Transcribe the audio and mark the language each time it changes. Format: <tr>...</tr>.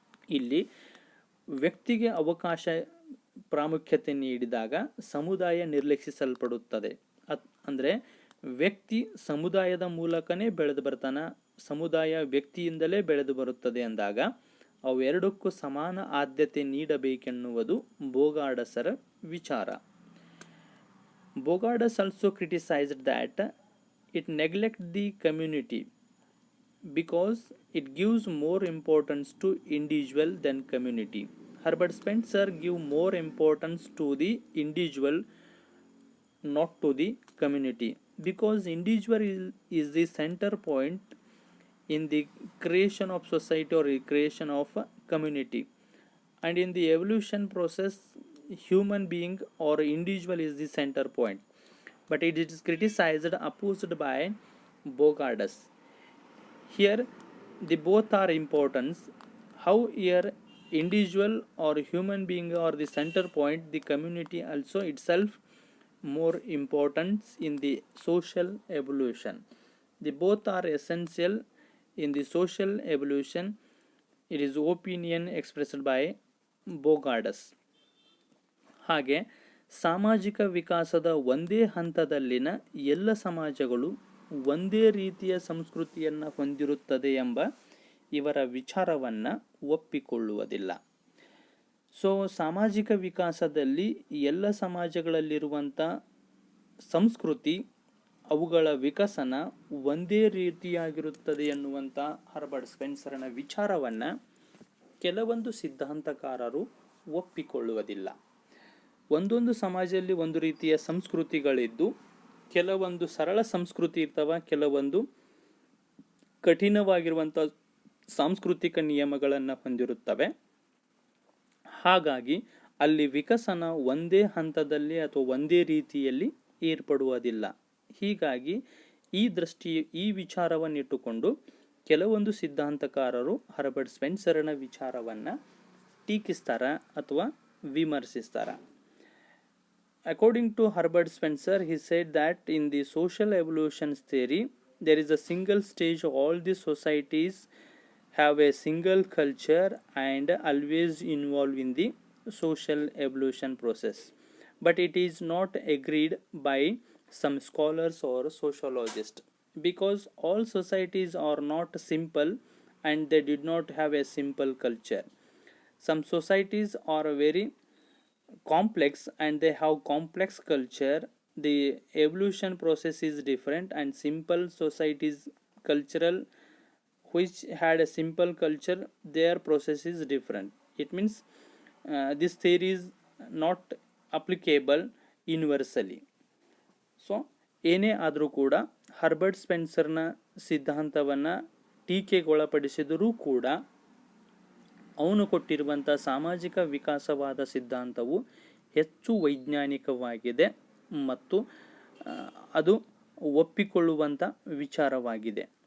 <kn>ಇಲ್ಲಿ ವ್ಯಕ್ತಿಗೆ ಅವಕಾಶ ಪ್ರಾಮುಖ್ಯತೆ ನೀಡಿದಾಗ ಸಮುದಾಯ ನಿರ್ಲಕ್ಷಿಸಲ್ಪಡುತ್ತದೆ. ಅಂದರೆ ವ್ಯಕ್ತಿ ಸಮುದಾಯದ ಮೂಲಕನೇ ಬೆಳೆದು ಬರ್ತಾನೆ, ಸಮುದಾಯ ವ್ಯಕ್ತಿಯಿಂದಲೇ ಬೆಳೆದು ಬರುತ್ತದೆ ಅಂದಾಗ ಅವೆರಡಕ್ಕೂ ಸಮಾನ ಆದ್ಯತೆ ನೀಡಬೇಕೆನ್ನುವುದು ಬೋಗಾರ್ಡಸರ ವಿಚಾರ.</kn> <en>Bogardas also criticized that it neglects the community because it gives more importance to individual than community. Herbert Spencer give more importance to the individual, not to the community, because individual is the center point in the creation of society or creation of a community, and in the evolution process human being or individual is the center point, but it is criticized, opposed by Bogardas. Here the both are important. How here individual or human being or the center point, the community also itself more importance in the social evolution. The both are essential in the social evolution. It is opinion expressed by Bogardas.</en> <kn>ಹಾಗೆ ಸಾಮಾಜಿಕ ವಿಕಾಸದ ಒಂದೇ ಹಂತದಲ್ಲಿನ ಎಲ್ಲ ಸಮಾಜಗಳು ಒಂದೇ ರೀತಿಯ ಸಂಸ್ಕೃತಿಯನ್ನು ಹೊಂದಿರುತ್ತದೆ ಎಂಬ ಇವರ ವಿಚಾರವನ್ನು ಒಪ್ಪಿಕೊಳ್ಳುವುದಿಲ್ಲ. ಸೊ ಸಾಮಾಜಿಕ ವಿಕಾಸದಲ್ಲಿ ಎಲ್ಲ ಸಮಾಜಗಳಲ್ಲಿರುವಂಥ ಸಂಸ್ಕೃತಿ, ಅವುಗಳ ವಿಕಸನ ಒಂದೇ ರೀತಿಯಾಗಿರುತ್ತದೆ ಎನ್ನುವಂಥ ಹರ್ಬರ್ಟ್ ಸ್ಪೆನ್ಸರ್ನ ವಿಚಾರವನ್ನು ಕೆಲವೊಂದು ಸಿದ್ಧಾಂತಕಾರರು ಒಪ್ಪಿಕೊಳ್ಳುವುದಿಲ್ಲ. ಒಂದೊಂದು ಸಮಾಜದಲ್ಲಿ ಒಂದು ರೀತಿಯ ಸಂಸ್ಕೃತಿಗಳಿದ್ದು, ಕೆಲವೊಂದು ಸರಳ ಸಂಸ್ಕೃತಿ ಇರ್ತವೆ, ಕೆಲವೊಂದು ಕಠಿಣವಾಗಿರುವಂಥ ಸಾಂಸ್ಕೃತಿಕ ನಿಯಮಗಳನ್ನು ಹೊಂದಿರುತ್ತವೆ. ಹಾಗಾಗಿ ಅಲ್ಲಿ ವಿಕಸನ ಒಂದೇ ಹಂತದಲ್ಲಿ ಅಥವಾ ಒಂದೇ ರೀತಿಯಲ್ಲಿ ಏರ್ಪಡುವುದಿಲ್ಲ. ಹೀಗಾಗಿ ಈ ವಿಚಾರವನ್ನಿಟ್ಟುಕೊಂಡು ಕೆಲವೊಂದು ಸಿದ್ಧಾಂತಕಾರರು ಹರ್ಬರ್ಟ್ ಸ್ಪೆನ್ಸರ್ನ ವಿಚಾರವನ್ನು ಟೀಕಿಸ್ತಾರೆ ಅಥವಾ ವಿಮರ್ಶಿಸ್ತಾರೆ.</kn> <en>According to Herbert Spencer, he said that in the social evolution theory, there is a single stage. All the societies have a single culture and always involved in the social evolution process. But it is not agreed by some scholars or sociologists, because all societies are not simple and they did not have a simple culture. Some societies are very complex and they have complex culture. The evolution process is different, and simple societies cultural which had a simple culture, their process is different. It means this theory is not applicable universally.</en> <kn>So ಏನೇ ಆದರೂ ಕೂಡ Herbert ಸ್ಪೆನ್ಸರ್ನ ಸಿದ್ಧಾಂತವನ್ನು ಟೀಕೆಗೊಳಪಡಿಸಿದರೂ ಕೂಡ ಅವನು ಕೊಟ್ಟಿರುವಂಥ ಸಾಮಾಜಿಕ ವಿಕಾಸವಾದ ಸಿದ್ಧಾಂತವು ಹೆಚ್ಚು ವೈಜ್ಞಾನಿಕವಾಗಿದೆ ಮತ್ತು ಅದು ಒಪ್ಪಿಕೊಳ್ಳುವಂಥ ವಿಚಾರವಾಗಿದೆ.</kn>